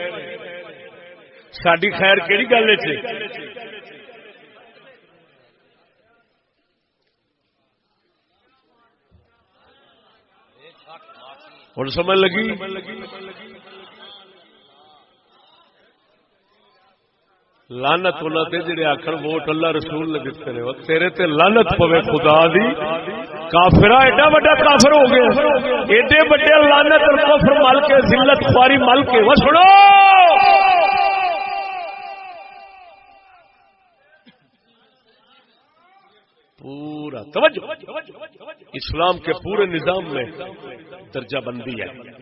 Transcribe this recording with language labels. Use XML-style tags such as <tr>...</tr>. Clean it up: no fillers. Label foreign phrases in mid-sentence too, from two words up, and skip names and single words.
<pa>ساڈی خیر کیڑی گل ہے؟ ہن سمجھ لگی؟ لعنت انہاں تے جڑے آکھن ووٹ اللہ رسول نے دتے نے، تیرے تے لعنت پوے خدا دی، کافرا ایڈا بڑا کافر ہو گیا، ایڈے بڑے لعنت اور کفر مل کے ذلت خواری مل کے۔</pa> <ur>وہ سنو پورا توجہ، اسلام کے پورے نظام میں درجہ بندی ہے۔</ur>